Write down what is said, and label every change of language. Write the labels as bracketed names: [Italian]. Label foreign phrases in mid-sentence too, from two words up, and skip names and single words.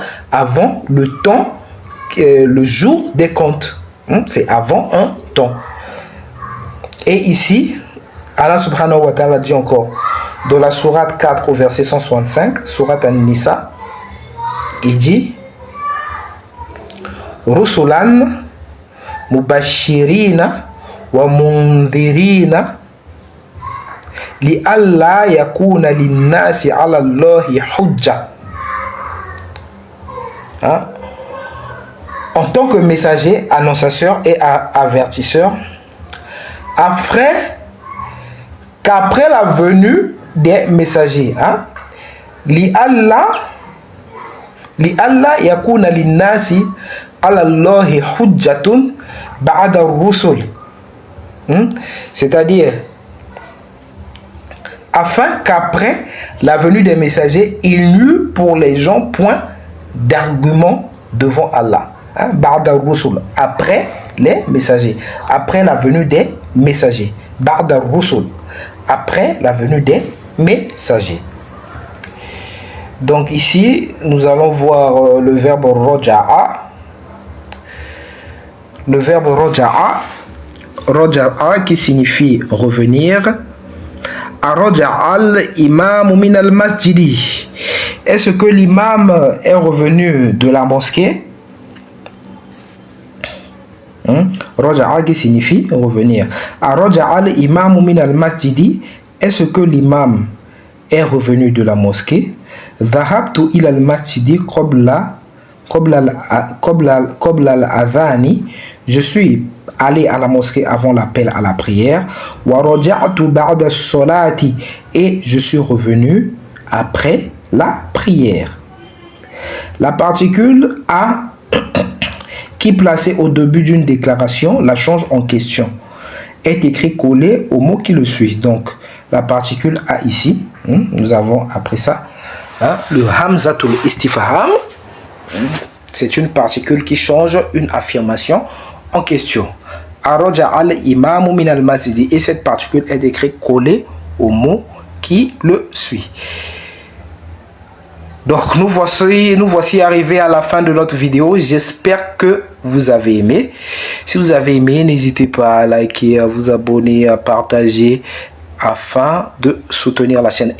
[French] Avant le temps, le jour des comptes. C'est avant un temps. Et ici, Allah [Arabic] سبحانه وتعالى [French] dit encore, dans la sourate 4 au verset 165, sourate An-Nisa, il dit [Arabic] رسلا مبشرين ومنذرين لئلا يكون للناس على الله حجة. [French] En tant que messager, annonciateur et avertisseur, qu'après la venue des messagers, [Arabic] لئلا يكون للناس على الله حجة بعد الرسل. [French] C'est-à-dire afin qu'après la venue des messagers, il n'y eut pour les gens point d'argument devant Allah. [Arabic] بعد الرسل, [French] après les messagers, après la venue des messagers. [Arabic] بعد الرسل, [French] après la venue des messagers. Donc ici, nous allons voir le verbe roja'a. Le verbe roja'a qui signifie revenir. [Arabic] أرجع الإمام من المسجد. [French] Est-ce que l'imam est revenu de la mosquée? Roja'a qui signifie revenir. [Arabic] أرجع الإمام من المسجد. [French] Est-ce que l'imam est revenu de la mosquée? [Arabic] ذهبت إلى المسجد قبل الأذان. [French] Je suis allé à la mosquée avant l'appel à la prière. [Arabic] ورجعت بعد الصلاة. [French] Et je suis revenu après la prière. La particule a qui placée au début d'une déclaration la change en question est écrit collé au mot qui le suit. Donc la particule a ici, nous avons après ça le [Arabic] همزة الاستفهام. [French] C'est une particule qui change une affirmation en question. [Arabic] أرجع الإمام من المسجد. [French] Et cette particule est écrite collée au mot qui le suit. Donc nous voici arrivés à la fin de notre vidéo. J'espère que vous avez aimé. Si vous avez aimé, n'hésitez pas à liker, à vous abonner, à partager afin de soutenir la chaîne.